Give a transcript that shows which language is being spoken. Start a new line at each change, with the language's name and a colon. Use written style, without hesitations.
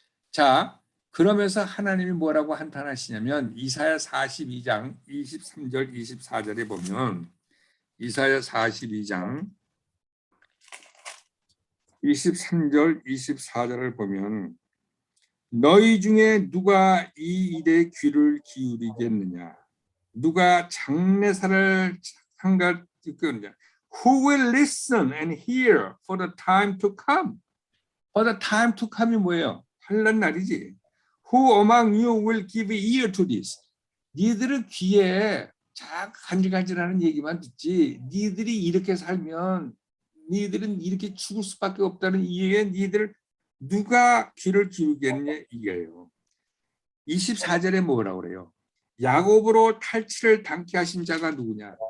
Korean: 자, 그러면서 하나님이 뭐라고 한탄하시냐면 이사야 42장 23절 24절에 보면 이사야 42장 23절 24절을 보면 너희 중에 누가 이 일에 귀를 기울이겠느냐? 누가 장례사를 한가 듣겠느냐?
English: Who will listen and hear for the time to come? For the time to come이
Korean: 뭐예요? 환난 날이지.
English: Who among you will give ear to this?
Korean: 니들은 귀에 자 간질간질하는 얘기만 듣지. 니들이 이렇게 살면 니들은 이렇게 죽을 수밖에 없다는 이유에 니들 누가 귀를 기울겠냐 이게요. 24절에 뭐라고 그래요? 야곱으로 탈취를 당케 하신 자가 누구냐?